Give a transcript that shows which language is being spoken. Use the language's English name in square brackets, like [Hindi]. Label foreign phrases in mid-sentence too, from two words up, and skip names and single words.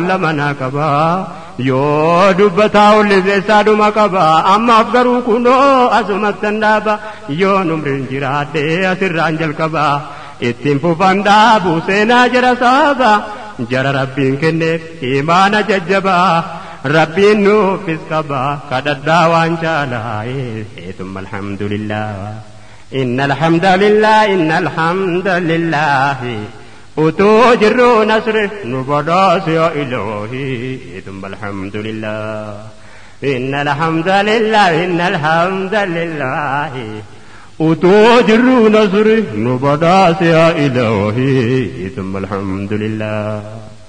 [Oromo] baalla manaa qaba yoo dubbataa ulliseessaa dhuma qaba ammaaf garuu kunoo asumattan dhaaba yoon umriin jiraadhee asirraan jalqaba ittiin fufan dhaabu seenaa jara saaba jara rabbiin kenneef imaana jajjabaa rabbiin nuufis qaba kadhadhaa waan caalaa [Arabic] ثم الحمد لله إن الحمد لله إن الحمد لله [Oromo] utuu jirruu nasri nu badhaase [Arabic] يا إلهي ثم الحمد لله إن الحمد لله إن الحمد لله [Oromo] utuu jirruu nasri nu badhaase [Arabic] يا إلهي ثم الحمد لله